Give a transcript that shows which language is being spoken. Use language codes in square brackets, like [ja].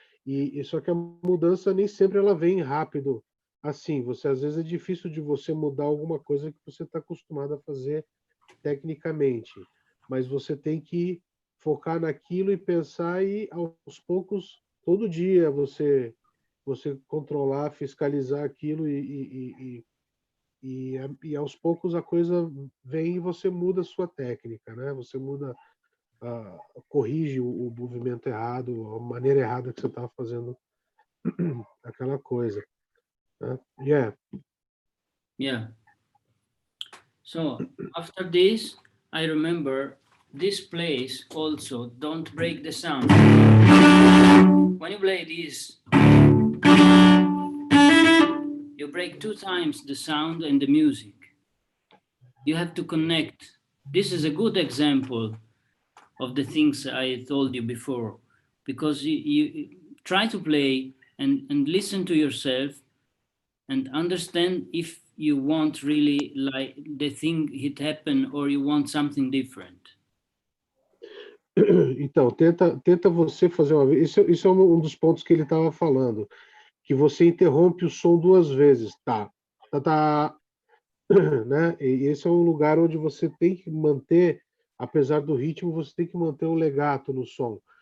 [pt] E só que a mudança nem sempre ela vem rápido. Assim, você às vezes é difícil de você mudar alguma coisa que você está acostumado a fazer tecnicamente, mas você tem que focar naquilo e pensar e aos poucos, todo dia você controlar, fiscalizar aquilo e aos poucos a coisa vem e você muda a sua técnica, né? Você muda, corrige o movimento errado, a maneira errada que você estava fazendo aquela coisa. Né? [en] Yeah. So after this, I remember this place also, don't break the sound. When you play this, you break 2 times the sound and the music. You have to connect. This is a good example of the things I told you before. because you try to play and listen to yourself and understand if you want really like the thing it happen or you want something different. [pt] Então, tenta você fazer uma vez. Isso é um dos pontos que ele estava falando, que você interrompe o som duas vezes, tá, né? E esse é um lugar onde você tem que manter, apesar do ritmo, você tem que manter o legato no som.